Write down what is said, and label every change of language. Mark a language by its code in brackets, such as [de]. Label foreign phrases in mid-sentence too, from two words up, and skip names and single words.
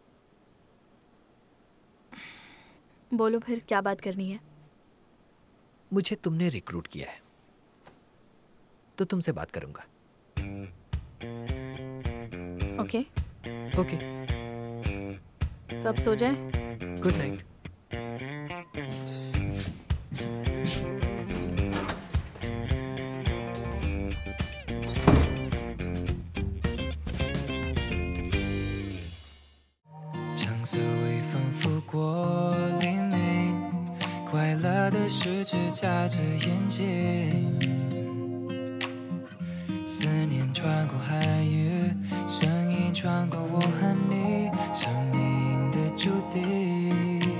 [hi] बोलो फिर, क्या बात करनी है? मुझे तुमने रिक्रूट किया है तो तुमसे बात करूंगा। ओके। ओके। तो अब सो जाए। [en] good night. [zh] 橙色微风拂过黎明，快乐的十指夹着眼睛，思念穿过海域，声音穿过我和你生命的注定。